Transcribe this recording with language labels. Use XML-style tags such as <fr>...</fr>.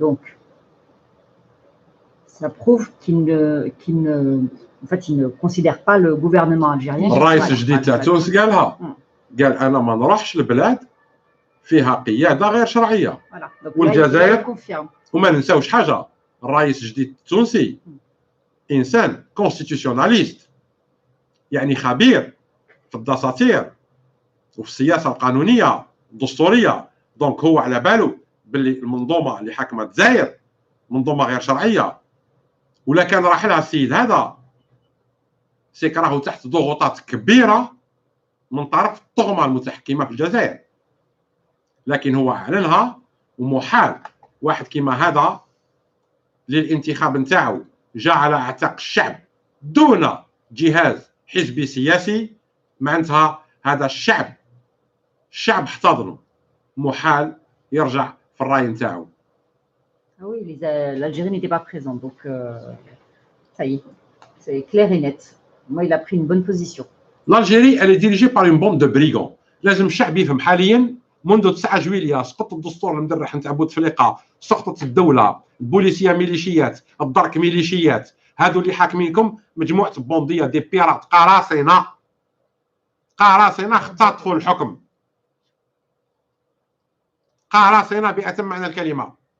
<fr>Donc, ça prouve qu'ils ne considèrent pas le gouvernement algérien.</fr> <ar>الرئيس الجديد تاع تونس قالها، قال أنا ما نروحش لبلاد فيها قيادة غير شرعية. والجزائر وما ننساوش حاجة، الرئيس الجديد التونسي إنسان كونستيتيسيوناليست، يعني خبير في الدساتير وفي السياسة القانونية الدستورية. دونك هو على باله باللي المنظومة اللي حاكمة الجزائر منظومة غير شرعية، ولا كان راح لها السيد هذا سيك راهو تحت ضغوطات كبيرة من طرف الطغمة المتحكمة في الجزائر، لكن هو أعلنها، ومحال واحد كيما هذا للانتخاب نتاعو جاء على اعتاق الشعب دون جهاز حزبي سياسي، معناتها هذا الشعب احتضنه، محال يرجع في الراي نتاعو.</ar> <fr>Ah oui, l'Algérie n'était pas présente, donc ça y est, c'est clair et net. Moi, il a pris une bonne position. l'Algérie elle est dirigée par une bande de brigands.</fr> <ar>لازم الشعب يفهم حاليا منذ 9 جويلية سقط الدستور المدرح نتاع بوتفليقه، سقطت الدوله، البوليسيه ميليشيات، الدرك ميليشيات، هادو اللي حاكمينكم مجموعه</ar> <fr>بونديه دي بيرات</fr> <ar>قراصنه اختطفوا الحكم، قراصنه بأتم معنى الكلمه.</ar>